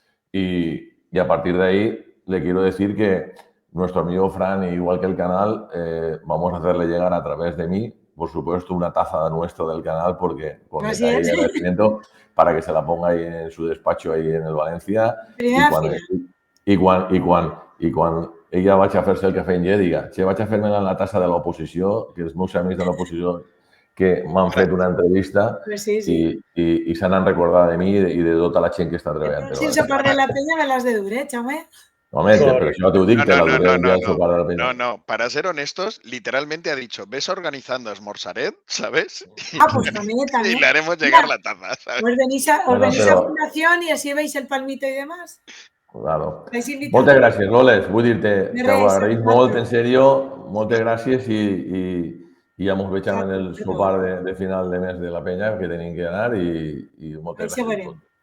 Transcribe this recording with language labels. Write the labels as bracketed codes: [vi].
[es] Y a partir de ahí le quiero decir que nuestro amigo Fran, igual que el canal, vamos a hacerle llegar a través de mí, por supuesto, una taza nuestra del canal, porque con detalle de agradecimiento, para que se la ponga ahí en su despacho ahí en el Valencia. [ca] I quan ella vaig a fer-se el cafè en llet, diga, che, vaig a fer-me la tassa de l'oposició, que els meus amics de l'oposició que m'han fet una entrevista i se n'han recordat de mi i de tota la gent que està treballant. Si el sopar de la peña me las de dure, Chaume. Home, però això t'ho dic, te la duré el dia del sopar de la peña. [es] No, para ser honestos, literalmente ha dicho, ves organizando Esmorzaret, ¿sabes? Pues también. Y le haremos llegar la taza, ¿sabes? Os venís a Fundación y así veis el palmito y demás. [ca] Claro. Moltes gràcies, Loles. Vull dir-te que ho agraïs molt, en sèrio. Moltes gràcies i ja ens veiem en el sopar de final de mes de la penya, que tenim que anar i moltes gràcies.